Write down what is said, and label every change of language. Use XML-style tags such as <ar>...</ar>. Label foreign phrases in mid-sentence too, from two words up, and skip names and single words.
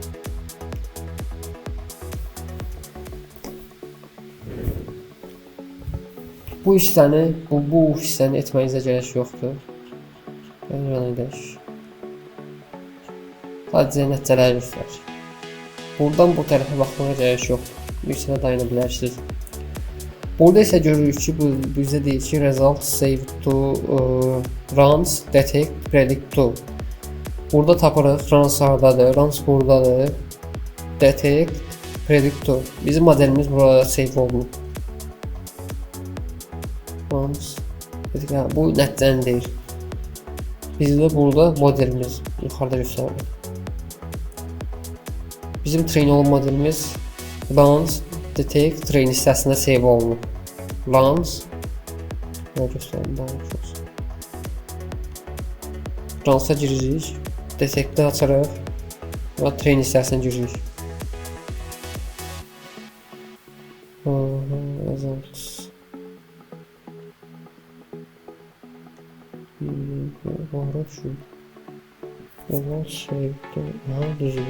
<az>Bu hissəni etməyinizə gərək yoxdur. Sadəcə nəticələri göstərir. Buradan bu tərəfə baxmağa gərək yoxdur. Bir hissədə dayana bilərsiniz. Burada isə görürük ki, bu bizə deyir ki,</az> <en>result save to runs detect predict to.</en> <az>Burada tapırıq runs hardadır, runs buradadır.</az> <en>Detect predict to.</en> <az>Bizim modelimiz burada save olunub. Runs bu nəticəni deyir. Bizdə burada modelimiz yuxarıda göstərilir. Bizim train olan modelimiz</az> <en>runs detect train</en> <az>hissəsində save olunub. Runs nə göstərim daha yaxşı. Runsa giririk, detectdə açarıq və train hissəsinə giririk.</az> <en>Results.</en> <az>Var şu.</az> <en>Result save to.</en> <az>Aha düzgün.</az>